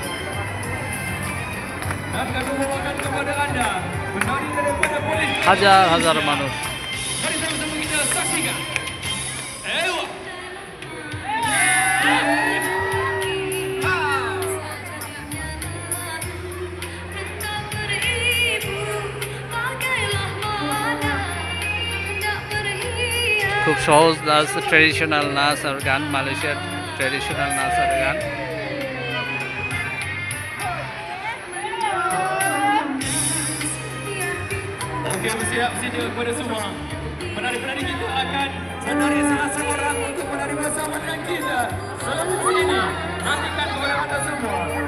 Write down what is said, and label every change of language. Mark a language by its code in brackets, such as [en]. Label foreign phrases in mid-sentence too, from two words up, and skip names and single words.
[ms] Dan kami bawakan kepada anda penari daripada polis. [bn] হাজার হাজার মানুষ। [ms] Mari sama-sama kita saksikan. Ewa. [bn] খুব সহজ নাচ, ট্র্যাডিশনাল নাচ আর গান, মালয়েশিয়ার ট্র্যাডিশনাল নাচ আর গান। [ms] Okey, bersiap sedia kepada semua. Penari-penari kita akan menari salah seorang untuk menari bersama dengan kita. Selamat sini. Nantikan kepada anda semua.